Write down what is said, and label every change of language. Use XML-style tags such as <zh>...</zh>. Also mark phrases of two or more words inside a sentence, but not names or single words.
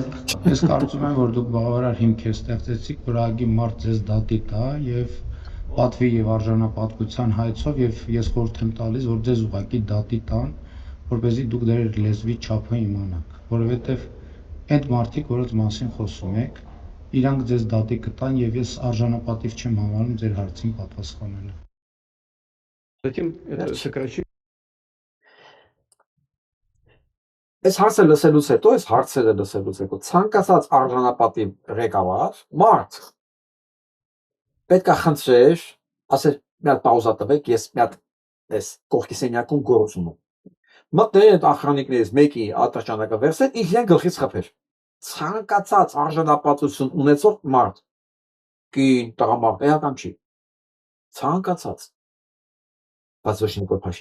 <hy>ես կարծում եմ, որ դուք բավարար հիմք ստեղծեցիք, որ ագի մարդ ձեզ դատի տա եւ պատվի եւ արժանապատվության հայցով եւ ես խորհուրդ եմ տալիս, որ ձեզ ուղղակի դատի տան, որպեսզի դուք դեր լեզվի չափը իմանաք, որովհետեւ այդ մարդիկ, որոնց մասին խոսում եք, իրանք ձեզ դատի կտան եւ ես արժանապատիվ չեմ համարում ձեր հարցին պատասխանելը։</hy> <ru>Затем это сокращение.</ru> <hy>Այս հարցը լսելուց հետո, այս հարցերը լսելուց հետո ցանկացած արժանապատիվ ղեկավար մարդ պետք է խնդրեր, ասել մի հատ պաուզա տվեք, ես մի հատ այս կողքի սենյակում գործում եմ։ Մտներ այդ ախրանիկներից մեկի ատրճանակը վերցնել, իրեն գլխից խփեր։ Ցանկացած արժանապատվություն ունեցող մարդ, կին, տղամարդ, էական չի։ Ցանկացած։ Բայց ոչ Նիկոլ</hy>